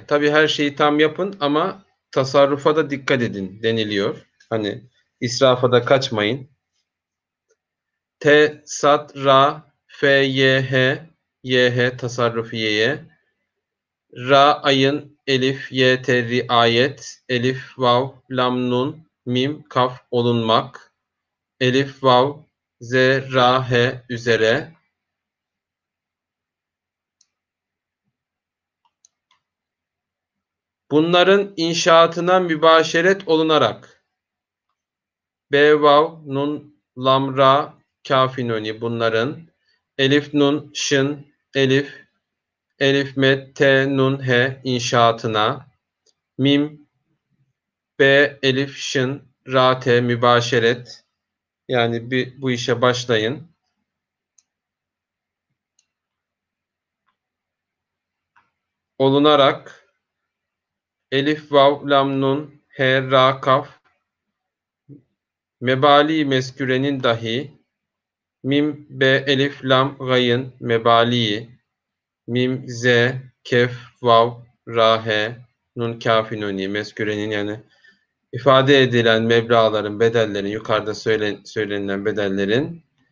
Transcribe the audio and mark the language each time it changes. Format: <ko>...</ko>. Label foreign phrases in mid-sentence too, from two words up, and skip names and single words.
<tr>Tabi her şeyi tam yapın ama tasarrufa da dikkat edin deniliyor. Hani israfa da kaçmayın. Te, sat, ra, fe, ye, he, ye, he, tasarrufiyeye. Ra, ayın, elif, ye, te, riayet, elif, vav, lam, nun, mim, kaf, olunmak, elif, vav, ze, ra, he, üzere. Bunların inşaatına mübaşeret olunarak be, vav, nun, lam, ra, kafinoni bunların elif, nun, şın, elif, elif, met, te, nun, he inşaatına mim, be, elif, şın, ra, te mübaşeret yani bu işe başlayın. Olunarak elif, vav, lam, nun, he, ra, kaf mebali meskürenin dahi mim, be, elif, lam, gayın mebaliyi mim, ze, kef, vav, ra, he, nun, kafi, nuni meskürenin yani ifade edilen meblağların, bedellerin, yukarıda söylenilen bedellerin</tr>